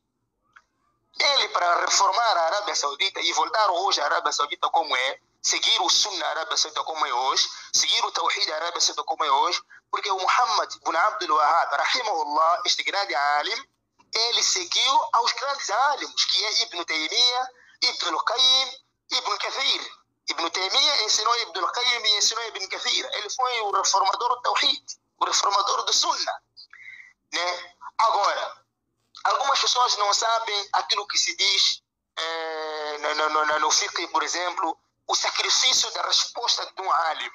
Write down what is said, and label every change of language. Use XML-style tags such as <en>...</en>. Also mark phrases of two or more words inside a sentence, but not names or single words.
<pt>Ele, para reformar a Arábia Saudita e voltar hoje à Arábia Saudita como é, seguir o Sunnah na Arábia Saudita como é hoje, seguir o Tawhid na Arábia Saudita como é hoje, porque o Muhammad ibn Abdul Wahhab, rahimahullah, este grande alim, ele seguiu aos grandes alims, que é Ibn Taymiyyah, Ibn al-Qayyim, Ibn Kathir. Ibn Taymiyyah ensinou Ibn al-Qayyim e ensinou Ibn Kathir. Ele foi o reformador do Tawhid, o reformador do Sunnah, né? Agora, algumas pessoas não sabem aquilo que se diz no fiqh, por exemplo, o sacrifício da resposta de um alim.</pt>